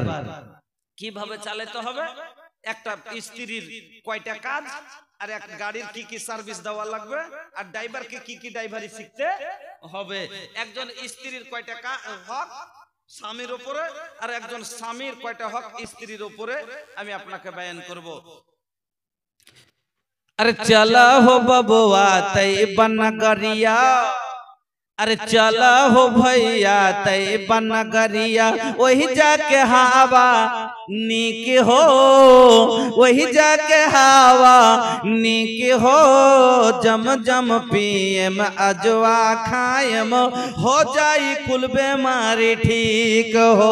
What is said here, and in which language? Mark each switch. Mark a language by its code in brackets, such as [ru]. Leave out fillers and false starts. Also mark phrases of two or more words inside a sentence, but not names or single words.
[bn] কিভাবে চালাতে হবে, একটা স্ত্রীর কয়টা কাজ, আর এক গাড়ির কি কি সার্ভিস দেওয়া লাগবে, আর ড্রাইভারকে কি কি ড্রাইভারি শিখতে হবে। একজন স্ত্রীর কয়টা হক স্বামীর উপরে, আর একজন স্বামীর কয়টা হক স্ত্রীর উপরে, আমি আপনাকে বয়ান করব। [bho] अरे चला हो बबुआ तैबा नगरिया, अरे चला हो भैया तैबा नगरिया, वही जाके हवा नीक हो, वही जाके हवा नीक हो, जम जम पियम अजवा खायम, हो जाई कुल बीमारी ठीक हो।